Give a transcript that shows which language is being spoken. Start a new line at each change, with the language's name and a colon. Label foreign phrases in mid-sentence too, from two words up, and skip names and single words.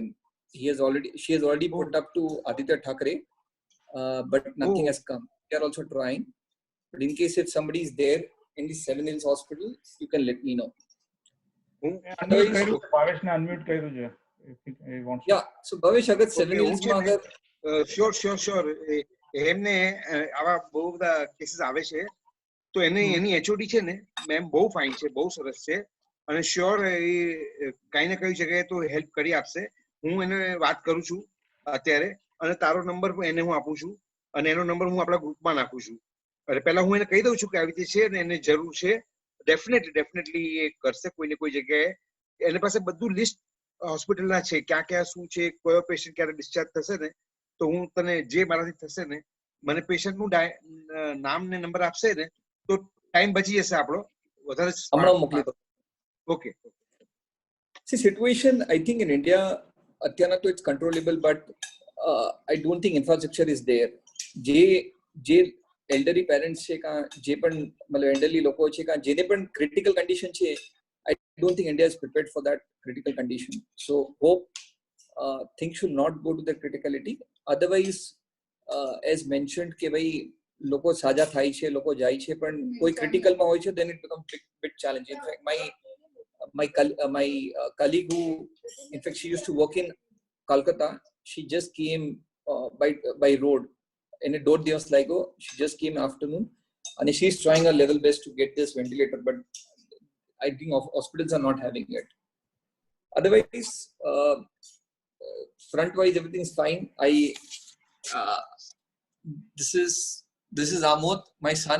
English: She has already put up to Aditya Thackeray, but nothing has come. We are also trying. But in case if somebody is there in the Seven Hills Hospital, you can let me know. Yeah, so
Gujarati: Bhavesh, agar Seven Hills ma agar sure એમને આવા બહુ બધા કેસીસ આવે છે, તો એની એચઓડી છે ને મેમ બહુ ફાઇન છે, બહુ સરસ છે, અને શ્યોર એ કઈ ને કઈ જગ્યાએ તો હેલ્પ કરી આપશે. હું એને વાત કરું છું અત્યારે, અને તારો નંબર એને હું આપું છું, અને એનો નંબર હું આપણા ગ્રુપમાં નાખું છું. એટલે પહેલા હું એને કહી દઉં છું કે આવી રીતે છે ને એને જરૂર છે. ડેફિનેટલી એ કરશે કોઈ ને કોઈ જગ્યાએ. એની પાસે બધું લિસ્ટ હોસ્પિટલના છે, ક્યાં શું છે, કયો પેશન્ટ ક્યારે ડિસ્ચાર્જ થશે ને, તો હું તને જે મારાથી થશે ને, મને પેશન્ટનું નામ ને નંબર આપશે ને, તો ટાઈમ બચી જશે આપણો વધારે. હમણાં મોકલી દો. ઓકે.
English: See, situation I think in India
Gujarati: અત્યારના તો
English: it's controllable, but I don't think infrastructure is there. જે elderly parents
Gujarati: છે, કા જે પણ મતલબ
English: elderly
Gujarati: લોકો છે, કા જેને પણ
English: critical condition છે, I don't think India is prepared for that critical condition. So hope things should not go to the criticality. Otherwise, as mentioned
Gujarati: કે ભાઈ લોકો સાજા થાય છે, લોકો જાય છે, પણ કોઈ ક્રિટિકલમાં હોય છે,
English: then it becomes bit challenging. In fact, my colleague who, in fact, she used to work in Kolkata, she just came by road. In a 2
Gujarati: દિવસ લાગ્યો.
English: She just came afternoon, and she's trying her level best to get this ventilator, but I think hospitals are not having it. Otherwise, front-wise everything is fine. This is Amod, my son.